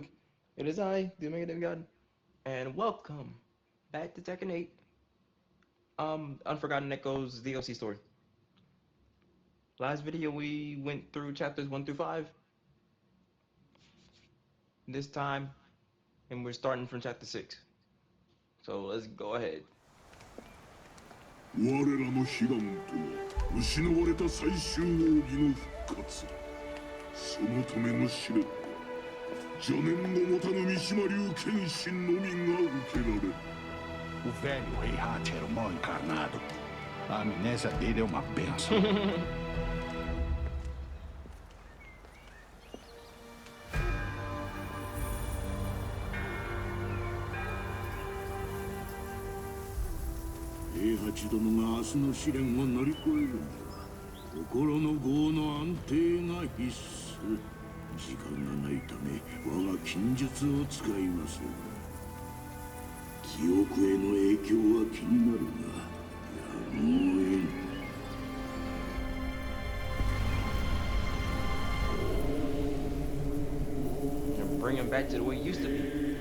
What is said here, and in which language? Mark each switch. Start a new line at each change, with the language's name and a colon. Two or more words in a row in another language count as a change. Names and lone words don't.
English: It is I, the Omega Demigod, and welcome back to Tekken 8. Unforgotten Echoes DLC story. Last video we went through chapters 1 through 5. This time, and we're starting from chapter 6. So let's go ahead.
Japanese: 我らの悲願とは失われた最終奥義の復活。そのための試練は邪念を持たぬ三島流剣心のみが受けられる。
Portuguese: O velho HEIHACHI era um mal encarnado. A amnésia dele é uma benção.
Japanese: HEIHACHI 殿が明日の試練を乗り越えるには心の業の安定が必須。時間がないため我が禁術を使いますが、記憶への影響は気になるが、やむを得ぬ。
English: Bring him back to the way it used to be.